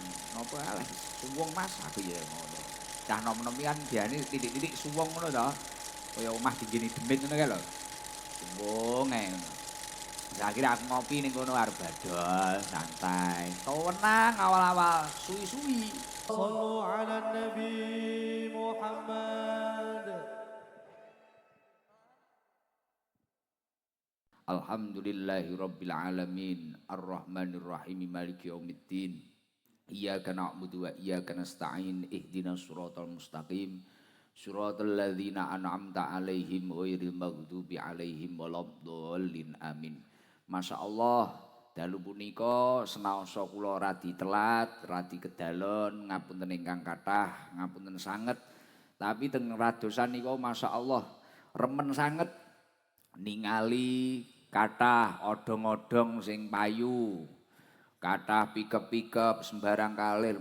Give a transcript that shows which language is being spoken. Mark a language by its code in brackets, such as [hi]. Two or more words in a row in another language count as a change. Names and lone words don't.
[jv] Napa alah suwung Mas, aku ya ngono. Cah nom-nom iki kan biasane titik-titik suwung ngono to. Kaya omah dinggini demit ngono kae lho. Suwung ae ngono. Terus akhirnya aku ngopi ning kono arep badol, santai. Tenang awal-awal, suwi-suwi. [ar] صلوا على النبي محمد. الحمد لله رب العالمين، الرحمن الرحيم، مالك يوم الدين. إياك نعبد وإياك نستعين، اهدنا الصراط المستقيم. صراط الذين أنعمت عليهم غير المغضوب عليهم ولا الضالين. آمين. [jv] Masyaallah, dalu punika senaosa kula radi telat, radi kedalon, ngapunten ingkang kathah, ngapunten sanget. Tapi teng radosan nika masyaallah remen sanget ningali kathah odong-odong sing payu, kathah pikep-pikep sembarang kalir.